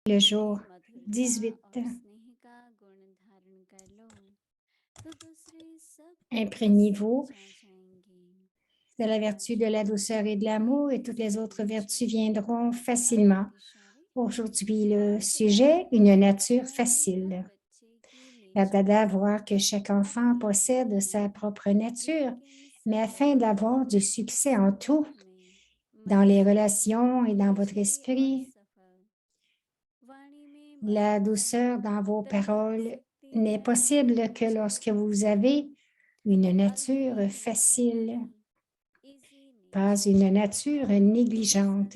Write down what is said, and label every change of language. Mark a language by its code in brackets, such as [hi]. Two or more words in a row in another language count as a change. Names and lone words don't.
[fr] le jour [hi] मधुरता 18. और स्नेह का गुण धारण कर लो तो दूसरे सब [fr] Imprégnez-vous [hi] समझ आ जाएंगे। [fr] de la vertu de la douceur et de l'amour et toutes les autres vertus viendront facilement. Aujourd'hui, le sujet, une nature facile. La Dada voit que chaque enfant possède sa propre nature, mais afin d'avoir du succès en tout, dans les relations et dans votre esprit, la douceur dans vos paroles n'est possible que lorsque vous avez une nature facile, pas une nature négligente.